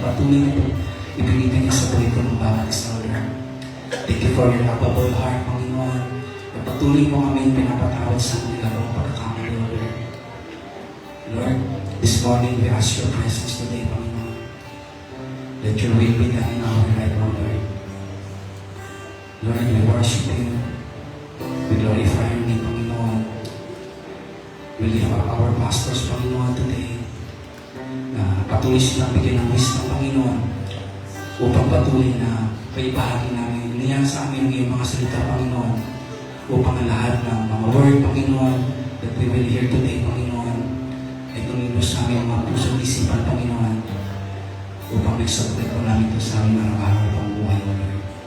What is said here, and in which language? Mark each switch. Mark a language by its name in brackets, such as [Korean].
[Filipino] Patuloy na ibinibigay sa buhay ko ng bawat isa, [English] O Lord. Thank you for your lovable heart, [Filipino] Panginoon. Patuloy mo kami pinapatawad sa mga lalong pagkakamali, [English] O Lord. Lord, this morning we ask your presence today, Panginoon. Let your will be done in our life, O Lord. Lord, we worship you. We glorify your name, Panginoon. We lift up our pastors, Panginoon, today. [Filipino] Patuloy silang bigyan ng wisdom, Panginoon, upang patuloy na paibahagi namin niyan sa amin ng iyong mga salita, Panginoon, upang ang lahat ng mga word, Panginoon, [English] that we will hear today, [Filipino] Panginoon, ay tumibos sa aming mga pusong isipan, Panginoon, upang nagsabot po namin ito sa aming araw-araw pang buhay, Lord.